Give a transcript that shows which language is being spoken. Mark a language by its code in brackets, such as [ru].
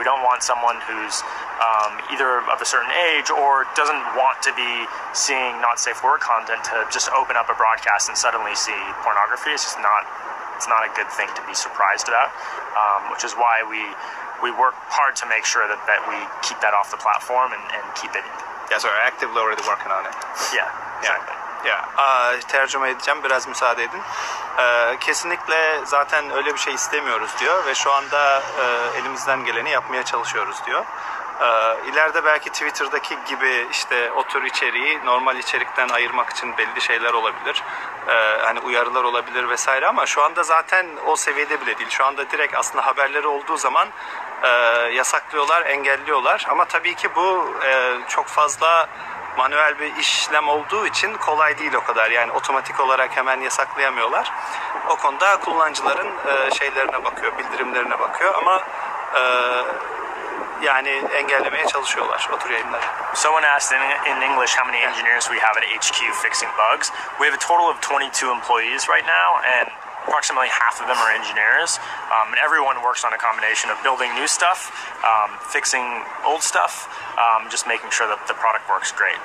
[en] We don't want someone who's either of a certain age or doesn't want to be seeing not safe for work content to just open up a broadcast and suddenly see pornography. It's just not a good thing to be surprised about, which is why we work hard to make sure that we keep that off the platform and keep it. Yeah, so we're actively already working on it. Yeah, exactly. [tr] Tercüme edeceğim, biraz müsaade edin. Kesinlikle zaten öyle bir şey istemiyoruz diyor ve şu anda elimizden geleni yapmaya çalışıyoruz diyor. İleride belki Twitter'daki gibi işte o tür içeriği normal içerikten ayırmak için belli şeyler olabilir. Hani uyarılar olabilir vesaire ama şu anda zaten o seviyede bile değil. Şu anda direkt aslında haberleri olduğu zaman yasaklıyorlar, engelliyorlar. Ama tabii ki bu çok fazla manuel bir işlem olduğu için kolay değil o kadar. Yani otomatik olarak hemen yasaklayamıyorlar. O konuda kullanıcıların şeylerine bakıyor, bildirimlerine bakıyor ama yani engellemeye çalışıyorlar o tür yayınları. [en] Someone asked in English how many engineers we have at HQ fixing bugs. We have a total of 22 employees right now, and approximately half of them are engineers, and everyone works on a combination of building new stuff, fixing old stuff, just making sure that the product works great.